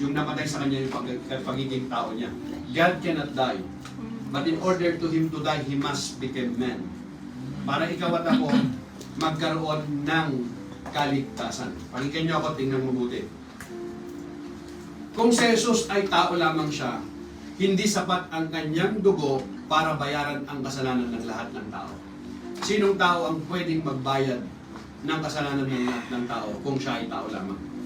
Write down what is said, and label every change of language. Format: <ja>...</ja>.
<tl>Yung namatay sa kanya, yung pagiging tao niya.</tl> <en>God cannot die. But in order to Him to die, He must become man.</en> <tl>Para ikaw at ako, magkaroon ng kaligtasan. Pakinggan niyo ako, tingnan mabuti. Kung si Jesus ay tao lamang siya, hindi sapat ang kanyang dugo para bayaran ang kasalanan ng lahat ng tao. Sinong tao ang pwedeng magbayad ng kasalanan ng lahat ng tao kung siya ay tao lamang?</tl>